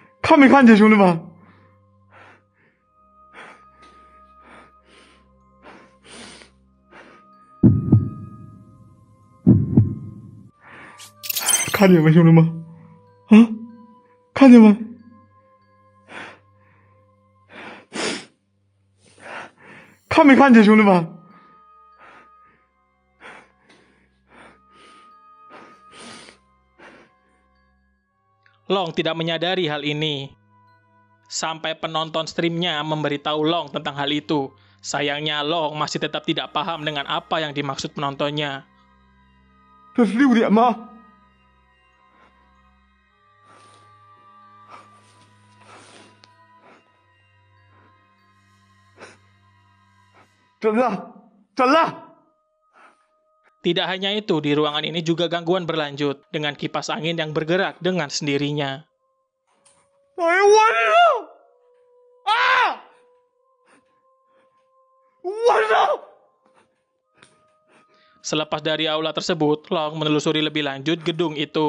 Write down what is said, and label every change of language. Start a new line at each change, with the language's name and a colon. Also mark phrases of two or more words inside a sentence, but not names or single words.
Chinese: 看没看见兄弟们？看见没，兄弟们？啊，看见没？看没看见，兄弟们
Indonesian: ？Long tidak menyadari hal ini. Sampai penonton streamnya memberitahu Long tentang hal itu. Sayangnya Long masih tetap tidak paham dengan apa yang dimaksud penontonnya.
Chinese: 这是6点吗？真的，真的。
Indonesian: Tidak hanya itu, di ruangan ini juga gangguan berlanjut, dengan kipas angin yang bergerak dengan sendirinya. Selepas dari aula tersebut, Long menelusuri lebih lanjut gedung itu.